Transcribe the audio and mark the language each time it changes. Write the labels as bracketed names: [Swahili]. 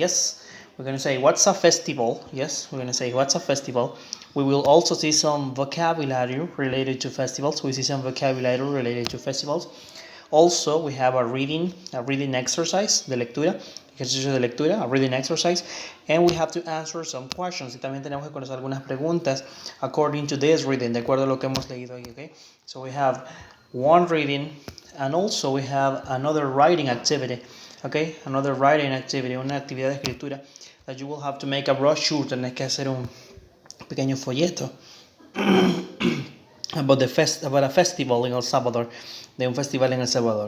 [English] Yes, we're going to say what's a festival. Yes, we're going to say what's a festival. We will also see some vocabulary related to festivals. We see some vocabulary related to festivals. Also, we have a reading exercise [Spanish] de lectura, ejercicio de lectura, [English] a reading exercise, and we have to answer some questions. [Spanish] Y también tenemos que conocer algunas preguntas [English] according to this reading, [Spanish] de acuerdo a lo que hemos leído ahí. [English] Okay, so we have one reading, and also we have another writing activity. Okay, another writing activity, [Spanish] una actividad de escritura [English] that you will have to make a brochure. [Spanish] Tenés que hacer un pequeño folleto [English] about a festival in El Salvador, [Spanish] de un festival en El Salvador.